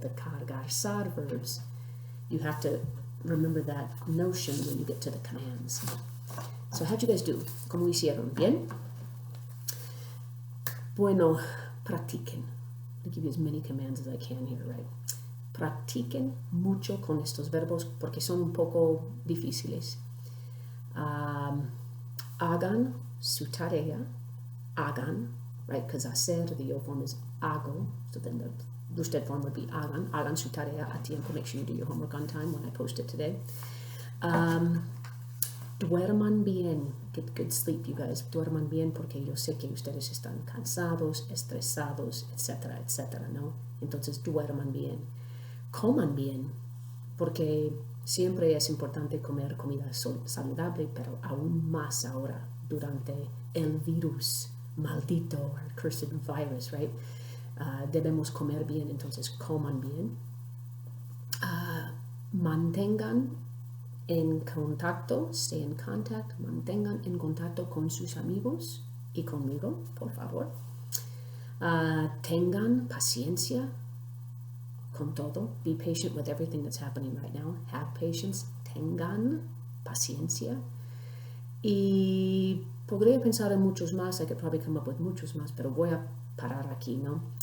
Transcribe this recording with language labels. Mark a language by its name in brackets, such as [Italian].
[English] The cargar verbs. You have to remember that notion when you get to the commands. So how'd you guys do? [Spanish] ¿Cómo hicieron? ¿Bien? Bueno, practiquen. [English] I'll give you as many commands as I can here, right? [Spanish] Practiquen mucho con estos verbos porque son un poco difíciles. Hagan su tarea. Hagan, right? [English] Because hacer, the yo form is hago. So then the usted form would be hagan. [Spanish] Hagan su tarea a tiempo. [English] Make sure you do your homework on time when I post it today. [Spanish] Duerman bien. [English] Get good sleep, you guys. [Spanish] Duerman bien porque yo sé que ustedes están cansados, estresados, etcétera, etcétera, ¿no? Entonces, duerman bien. Coman bien, porque siempre es importante comer comida saludable, pero aún más ahora durante el virus maldito, [English] or cursed virus, right? [Spanish] Debemos comer bien, entonces coman bien. Mantengan en contacto, [English] stay in contact, [Spanish] mantengan en contacto con sus amigos y conmigo, por favor. Tengan paciencia con todo. [English] Be patient with everything that's happening right now. Have patience. [Spanish] Tengan paciencia. Y podría pensar en muchos más. [English] I could probably come up with [Spanish] muchos más, pero voy a parar aquí, ¿no?